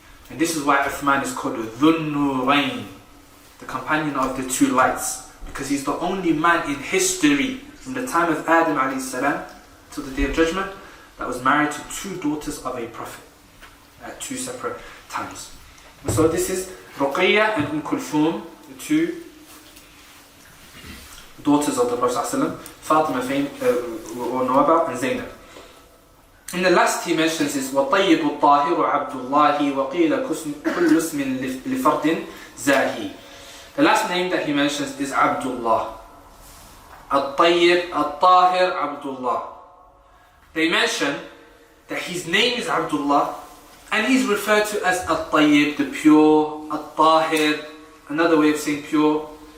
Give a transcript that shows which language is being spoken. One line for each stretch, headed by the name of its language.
English: And this is why Uthman is called Dhun Nurayn, the companion of the two lights, because he's the only man in history from the time of Adam alayhi salam till the day of judgment that was married to two daughters of a prophet at two separate times. And so this is Ruqayya and Kulthum, the two daughters of the Prophet ﷺ, Fatima or Nawaba and Zainab. And the last he mentions is
Arabic: وَطَيِّبُ الطَّاهِرُ عَبْدُ اللَّهِ وَقِيلَ كُلُّ اسْمٍ لِفَرْدٍ زَاهِي.
English: The last name that he mentions is Abdullah. Al-Tayyib, Al-Tahir, Abdullah. They mention that his name is Abdullah and he's referred to as Al-Tayyib, the pure, Al-Tahir, another way of saying pure.